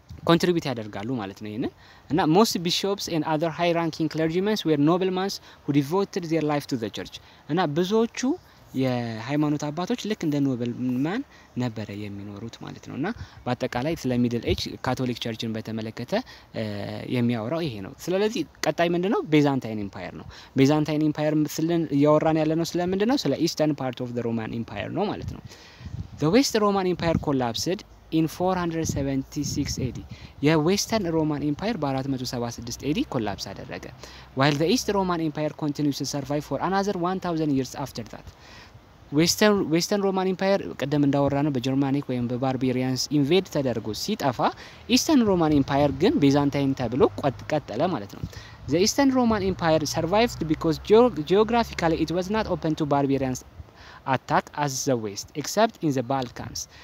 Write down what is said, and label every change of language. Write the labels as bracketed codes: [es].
[am] ኮንትሪቢዩት ያደርጋሉ ማለት ነው ይሄንን እና [en] most bishops and other high ranking clergymen were noblemen who devoted their life to the church [am] እና ብዙዎቹ የሃይማኖት አባቶች ልክ እንደ ኖብልማን ነበር የሚኖሩት ማለት ነውና በአጠቃላይ ስለ ሚድል ኤጅ ካቶሊክ ቸርችን በተመለከተ የሚያወራው ይሄ ነው። ስለዚህ ቀጣይ ምንድነው? ቤዛንታይን ኢምፓየር ነው። ቤዛንታይን ኢምፓየር ስለን ያወራን ያለነው ስለ ምንድነው? [en] ስለ ኢስተርን ፓርት ኦፍ the Roman Empire [am] ነው ማለት ነው። [en] The West Roman Empire collapsed in 476 AD. [am] የዌስተርን ሮማን ኢምፓየር በ476 AD ኮላፕስ አደረገ። [en] while the East Roman Empire continues to survive for another 1000 years after that. [am] ዌስተርን ሮማን ኢምፓየር ቀደም እንዳወራ ነው በጀርማኒክ ወይም በባርቤሪያንስ ኢንቬድ ተደርጎ ሲጠፋ ኢስተርን ሮማን ኢምፓየር ግን ቤዛንታይን ተብሎ ቀጠለ ማለት ነው። [en] The Eastern Roman Empire survived because geographically it was not open to barbarians attack as the West except in the Balkans.